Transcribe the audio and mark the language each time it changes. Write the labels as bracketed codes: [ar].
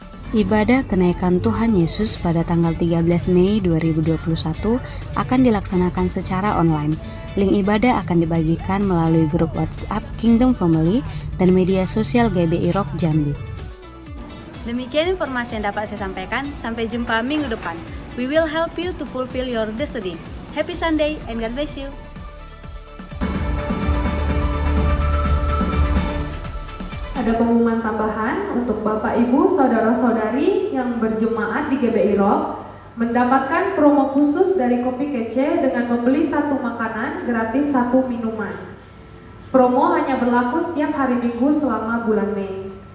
[id] Ibadah kenaikan Tuhan Yesus pada tanggal 13 Mei 2021 akan dilaksanakan secara online. Link ibadah akan dibagikan melalui grup WhatsApp Kingdom Family dan media sosial GBI Rock Jambi. Demikian informasi yang dapat saya sampaikan. Sampai jumpa minggu depan. [en] We will help you to fulfill your destiny. Happy Sunday and God bless you. [id] Ada pengumuman tambahan untuk Bapak Ibu Saudara-saudari yang berjemaat di GBI Rock mendapatkan promo khusus dari Kopi Kece dengan membeli 1 makanan gratis 1 minuman. Promo hanya berlaku setiap hari Minggu selama bulan Mei.